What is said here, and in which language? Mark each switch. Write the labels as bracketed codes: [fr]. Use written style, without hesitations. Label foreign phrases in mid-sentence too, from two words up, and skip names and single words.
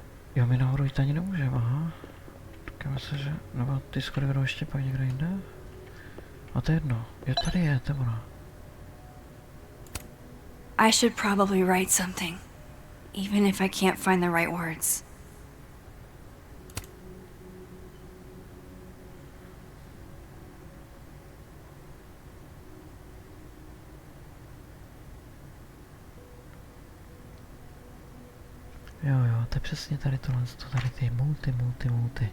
[cs] Jo, my nahoru jít ani nemůžeme, aha. Říkáme se, že... Nebo ty schody vedou ještě pak někde jinde? A to je jedno. Jo, tady je, to je ono. [en] I should probably write something, even if I can't find the right words. [cs] Jo, to je přesně tady tohle, tady ty multi.